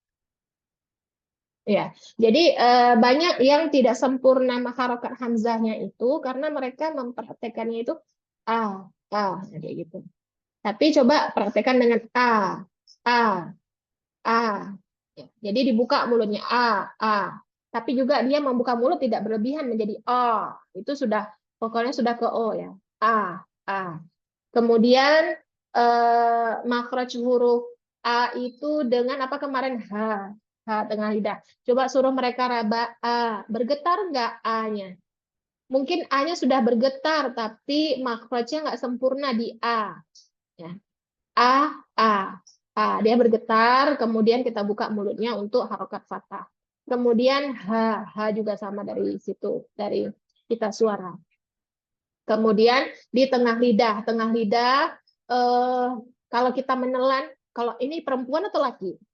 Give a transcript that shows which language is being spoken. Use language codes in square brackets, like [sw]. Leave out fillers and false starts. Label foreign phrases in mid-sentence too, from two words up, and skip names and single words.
[id] Ya, jadi banyak yang tidak sempurna harokat hamzahnya itu karena mereka mempraktekannya itu kayak gitu. Tapi coba praktekkan dengan a, a. Ya, jadi dibuka mulutnya a. Tapi juga dia membuka mulut tidak berlebihan menjadi o. Itu sudah pokoknya sudah ke o ya. A. Kemudian makhraj huruf A itu dengan apa kemarin H tengah lidah. Coba suruh mereka raba A. Bergetar nggak A-nya? Mungkin A-nya sudah bergetar, tapi makhrajnya nggak sempurna di A. Ya. A. Dia bergetar, kemudian kita buka mulutnya untuk harokat fathah. Kemudian H juga sama dari situ, dari kita suara. Kemudian di tengah lidah kalau kita menelan, kalau ini perempuan atau laki?